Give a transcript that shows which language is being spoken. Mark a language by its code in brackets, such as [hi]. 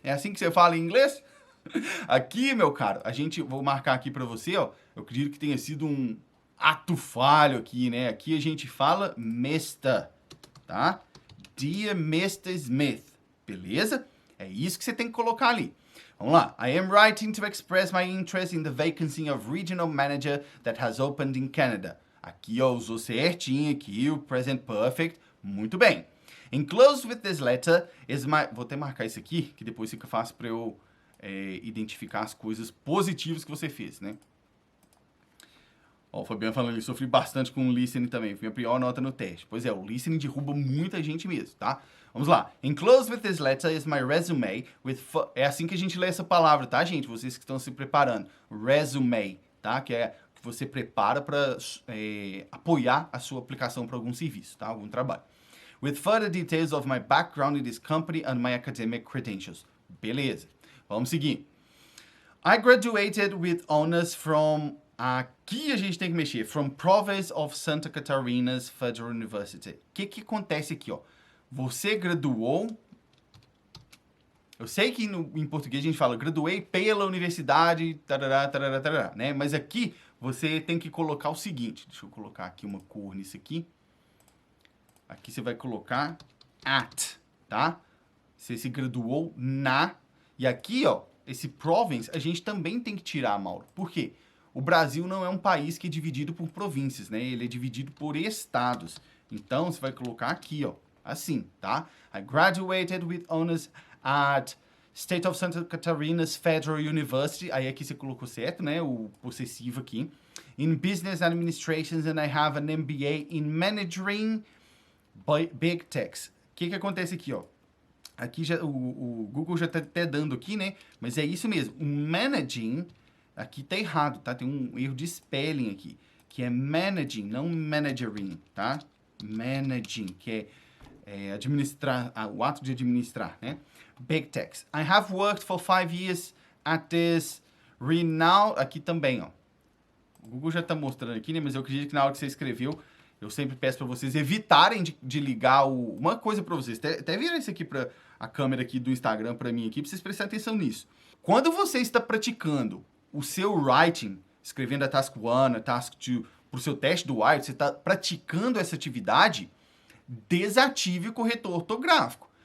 [pt] É assim que você fala em inglês? Aqui, meu caro, vou marcar aqui para você, ó. Eu acredito que tenha sido um ato falho aqui, né? Aqui a gente fala Mr., tá? [en] Dear Mr. [pt] Smith, beleza? É isso que você tem que colocar ali. Vamos lá. [en] I am writing to express my interest in the vacancy of regional manager that has opened in Canada. [pt] Aqui, ó, usou certinho aqui o present perfect. Muito bem. [en] Enclosed with this letter is my... [pt] Vou até marcar isso aqui, que depois fica fácil para eu identificar as coisas positivas que você fez, né? Ó, o Fabiano falando ali, sofri bastante com o listening também. Foi a pior nota no teste. Pois é, o listening derruba muita gente mesmo, tá? Vamos lá. [en] Enclosed with this letter is my resume with... [pt] É assim que a gente lê essa palavra, tá, gente? Vocês que estão se preparando. Resume, tá? Que é você prepara para apoiar a sua aplicação para algum serviço, tá? Algum trabalho. [en] With further details of my background in this company and my academic credentials. [pt] Beleza. Vamos seguir. [en] I graduated with honors from... [pt] Aqui a gente tem que mexer. [en] From Province of Santa Catarina's Federal University. [pt] O que acontece aqui, ó? Você graduou... Eu sei que em português a gente fala graduei pela universidade, tarará, tarará, tarará, né? Mas aqui você tem que colocar o seguinte. Deixa eu colocar aqui uma cor nisso aqui. Aqui você vai colocar at, tá? Você se graduou na... E aqui, ó, esse province a gente também tem que tirar, Mauro. Por quê? O Brasil não é um país que é dividido por províncias, né? Ele é dividido por estados. Então, você vai colocar aqui, ó, assim, tá? [en] I graduated with honors at State of Santa Catarina's Federal University. [pt] Aí aqui você colocou certo, né? O possessivo aqui. [en] In Business Administration and I have an MBA in Managing Big Techs. [pt] O que acontece aqui, ó? Aqui já, o Google já tá até dando aqui, né? Mas é isso mesmo. O managing, aqui tá errado, tá? Tem um erro de spelling aqui. Que é managing, não managering, tá? Managing, que é administrar, o ato de administrar, né? Big Techs. [en] I have worked for 5 years at this renowned... [pt] Aqui também, ó. O Google já tá mostrando aqui, né? Mas eu acredito que na hora que você escreveu, eu sempre peço para vocês evitarem de ligar uma coisa para vocês. Até virar isso aqui para a câmera aqui do Instagram para mim aqui, para vocês prestarem atenção nisso. Quando você está praticando o seu writing, escrevendo a Task 1, a Task 2, para o seu teste do IELTS, você está praticando essa atividade, desative o corretor ortográfico.